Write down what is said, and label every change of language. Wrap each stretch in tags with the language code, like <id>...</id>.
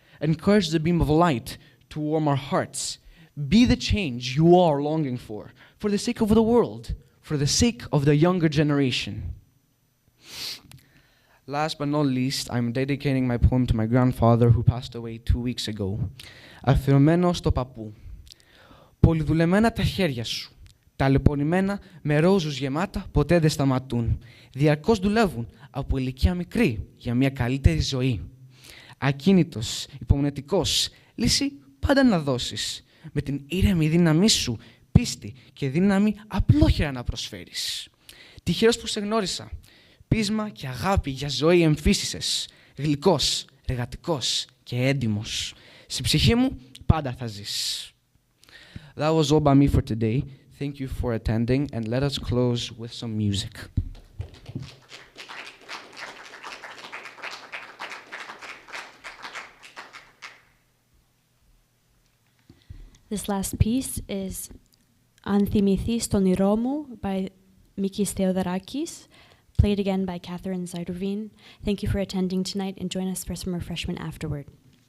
<en>Encourage the beam of light to warm our hearts. Be the change you are longing for the sake of the world, for the sake of the younger generation. Last but not least, I'm dedicating my poem to my grandfather who passed away 2 weeks ago.</en> <el>Αφιερωμένο στο παππού. Πολυδουλεμένα τα χέρια σου. Ταλαιπωρημένα με ρόζους γεμάτα ποτέ δεν σταματούν. Διαρκώς δουλεύουν από ηλικία μικρή για μια καλύτερη ζωή. Ακίνητος, υπομονετικός, λύση πάντα να δώσεις. Με την ήρεμη δύναμή σου, πίστη και δύναμη απλόχερα να προσφέρεις. Τυχερός που σε γνώρισα. Πείσμα και αγάπη για ζωή εμφύσισες. Γλυκός, εργατικός και έντιμος. Στη ψυχή μου πάντα θα ζεις.</el> <en>That was all by me for today. Thank you for attending, and let us close with some music. This last piece is Αν θυμηθείς τον ήρω μου by Mikis Theodorakis, played again by Catherine Zaidovine. Thank you for attending tonight, and join us for some refreshment afterward.</en>